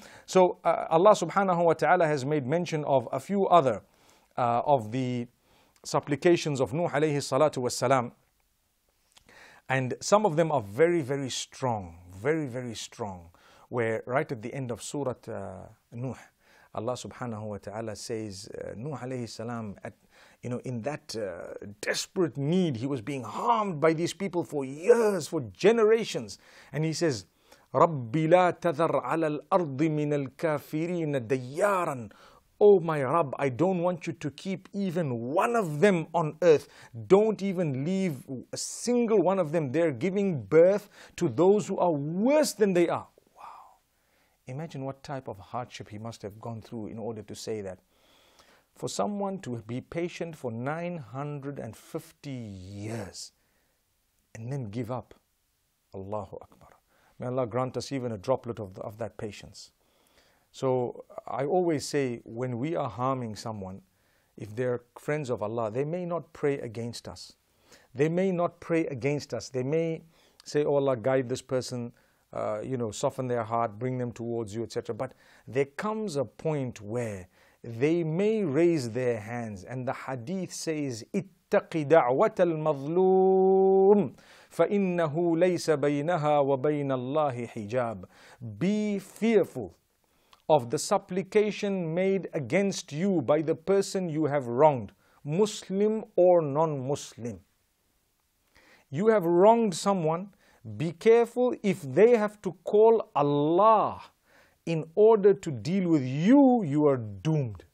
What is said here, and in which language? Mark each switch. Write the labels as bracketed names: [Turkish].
[English] So Allah subhanahu wa ta'ala has made mention of a few other of the supplications of Nuh alayhi salatu wassalam. And some of them are very, very strong, very, very strong, where right at the end of Surah Nuh, Allah subhanahu wa ta'ala says, Nuh alayhi salam, in that desperate need, he was being harmed by these people for years, for generations. And he says, [Arabic] رَبِّ لَا تَذَرْ عَلَى الْأَرْضِ مِنَ الْكَافِرِينَ دَيَّارًا. [English] Oh my Rabb, I don't want you to keep even one of them on earth. Don't even leave a single one of them there, giving birth to those who are worse than they are. Wow. Imagine what type of hardship he must have gone through in order to say that. For someone to be patient for 950 years and then give up. Allahu Akbar. May Allah grant us even a droplet of that patience. So I always say, when we are harming someone, if they're friends of Allah, they may not pray against us. They may not pray against us. They may say, oh Allah, guide this person, soften their heart, bring them towards you, etc. But there comes a point where they may raise their hands. And the hadith says, [Arabic] اتق دعوة المظلوم فإنه ليس بينها وبين الله حجاب. [English] Be fearful of the supplication made against you by the person you have wronged, Muslim or non-Muslim. You have wronged someone, be careful. If they have to call Allah in order to deal with you, you are doomed.